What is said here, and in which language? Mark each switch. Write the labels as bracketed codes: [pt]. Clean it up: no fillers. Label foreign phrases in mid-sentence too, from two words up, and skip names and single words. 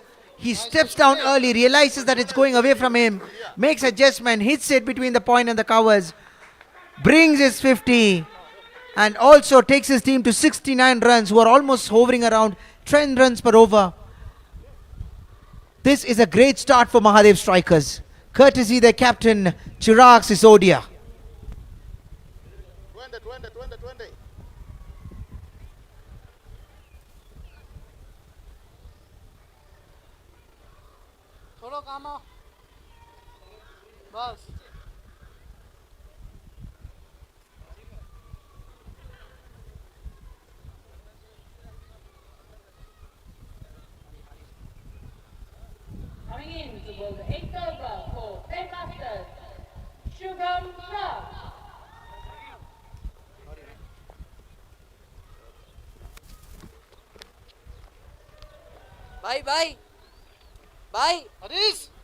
[en] He steps down early, realizes that it's going away from him, makes adjustment, hits it between the point and the covers, brings his 50, and also takes his team to 69 runs, who are almost hovering around 10 runs per over. This is a great start for Mahadev strikers, courtesy their captain Chirag Sisodia. 20, 20, 20, 20. [gu] થોડો કામો બસ [en] Coming in to bowl the 8th over for Playmakers, Shubham Shah. [hi] भाई भाई भाई હરીશ